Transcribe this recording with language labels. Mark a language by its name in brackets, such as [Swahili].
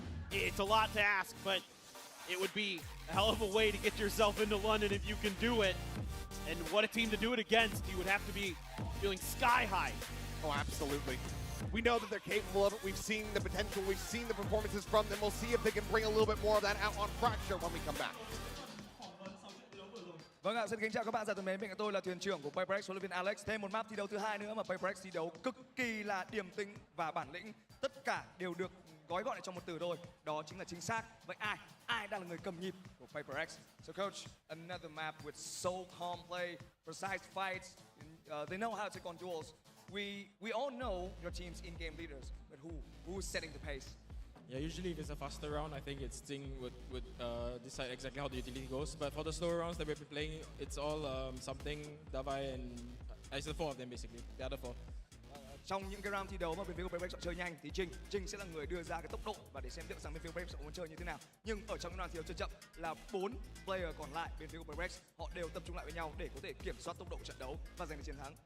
[English] It's a lot to ask, but it would be a hell of a way to get yourself into London if you can do it. And what a team to do it against. You would have to be feeling sky high. Oh, absolutely. We know that they're capable of it. We've seen the potential. We've seen the performances from them. We'll see if they can bring a little bit more of that out on Fracture when we come back. [Vietnamese] Vâng ạ, xin kính chào các bạn. Dạ thân mến, bên cạnh tôi là thuyền trưởng của PaperX, huấn luyện viên Alex. Thêm một map thi đấu thứ 2 nữa mà PaperX thi đấu cực kỳ là điềm tĩnh và bản lĩnh. Tất cả đều được gói gọn lại trong một từ thôi, đó chính là chính xác. Vậy ai đang là người cầm nhịp của PaperX? [English] So coach, another map with so calm play, precise fights. They know how to take on duels. We all know your team's in-game leaders, but who's setting the pace? Yeah, usually if it's a faster round, I think it's Sting would decide exactly how the utility goes. But for the slower rounds that we've been playing, it's all something, Davai, and it's the 4 of them basically, the other 4. [Vietnamese] Trong những cái round thi đấu mà bên phía của PaperX chọn chơi nhanh thì Trinh sẽ là người đưa ra cái tốc độ và để xem liệu rằng bên phía của PaperX muốn chơi như thế nào. Nhưng ở trong cái round thi đấu chơi chậm là 4 player còn lại bên phía của PaperX, họ đều tập trung lại với nhau để có thể kiểm soát tốc độ của trận đấu và giành được chiến thắng.